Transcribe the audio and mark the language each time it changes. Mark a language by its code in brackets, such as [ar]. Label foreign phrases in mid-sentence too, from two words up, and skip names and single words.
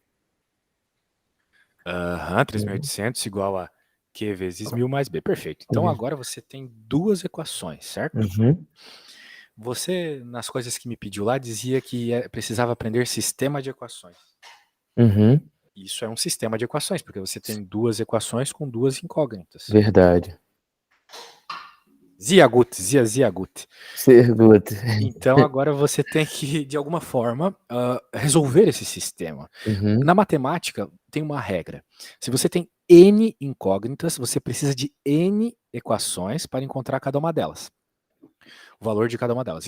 [pt] 3.800 igual a Q vezes 1.000 mais B. Perfeito. Então agora você tem duas equações, certo? Você, nas coisas que me pediu lá, dizia que precisava aprender sistema de equações. Isso é um sistema de equações, porque você tem duas equações com duas incógnitas. Verdade. [de] Ziagut. Sehr gut. [pt] Então agora você tem que, de alguma forma, resolver esse sistema. Na matemática, tem uma regra. Se você tem N incógnitas, você precisa de N equações para encontrar cada uma delas. O valor de cada uma delas.